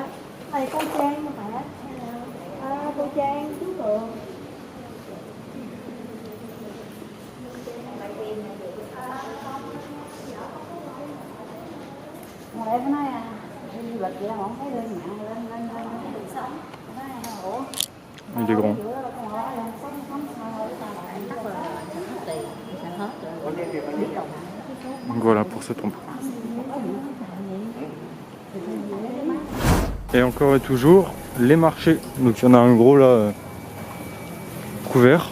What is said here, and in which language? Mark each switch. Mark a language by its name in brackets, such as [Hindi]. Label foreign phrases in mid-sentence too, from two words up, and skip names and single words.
[Vietnamese] Đây cô Trang mẹ. Cô Trang, chú Tường. Mà em nói đi du lịch vậy mà không thấy lên mạng lên cuộc sống. Ủa? [French] Il est grand. Donc voilà pour ce temple. Et encore et toujours, les marchés. Donc il y en a un gros là, couvert.